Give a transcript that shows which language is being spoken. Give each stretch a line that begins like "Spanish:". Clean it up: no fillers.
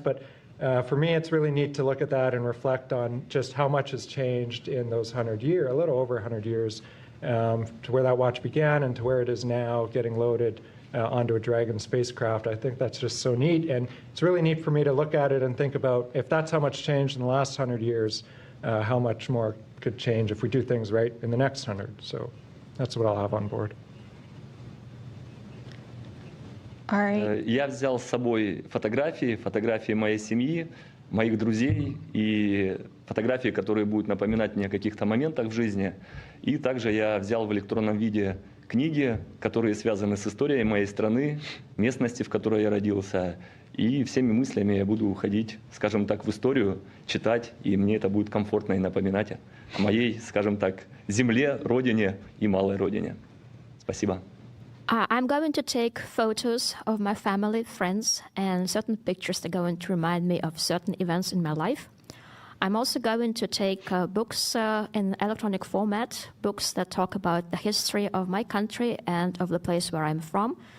English: But for me, it's really neat to look at that and reflect on just how much has changed in those 100 years, a little over 100 years, to where that watch began and to where it is now, getting loaded onto a Dragon spacecraft. I think that's just so neat, and it's really neat for me to look at it and think about, if that's how much changed in the last 100 years, how much more could change if we do things right in the next 100. So that's what I'll have on board. All right.
Russian: Я взял с собой фотографии моей семьи, моих друзей и фотографии, которые будут напоминать мне о каких-то моментах в жизни. И также я взял в электронном виде книги, которые связаны с историей моей страны, местности, в которой я родился. И всеми мыслями я буду уходить, скажем так, в историю, читать, и мне это будет комфортно и напоминать о моей, скажем так, земле, родине и малой родине. Спасибо.
English: I'm going to take photos of my family, friends, and certain pictures that are going to remind me of certain events in my life. I'm also going to take books in electronic format, books that talk about the history of my country and of the place where I'm from.